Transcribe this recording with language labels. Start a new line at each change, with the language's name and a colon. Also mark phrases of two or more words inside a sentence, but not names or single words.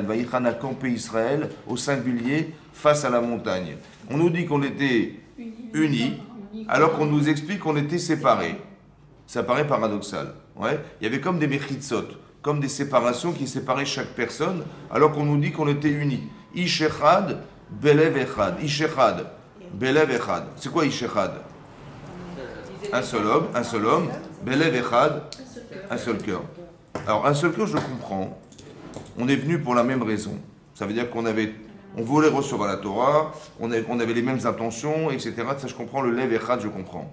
French: Vaïchan a campé Israël au singulier face à la montagne. On nous dit qu'on était unis, alors qu'on nous explique qu'on était séparés. Ça paraît paradoxal. Ouais. Il y avait comme des mechitzot, comme des séparations qui séparaient chaque personne, alors qu'on nous dit qu'on était unis.
Hebrew: איש אחד, בלב אחד. איש אחד, בלב אחד.
French: C'est quoi
Hebrew: איש אחד?
French: Un seul homme,
Hebrew: בלב אחד,
French: un seul cœur. Alors, un seul cœur, je comprends. On est venu pour la même raison. Ça veut dire on voulait recevoir la Torah, on avait les mêmes intentions, etc. Ça, je comprends. Le
Hebrew: לב אחד,
French: je comprends.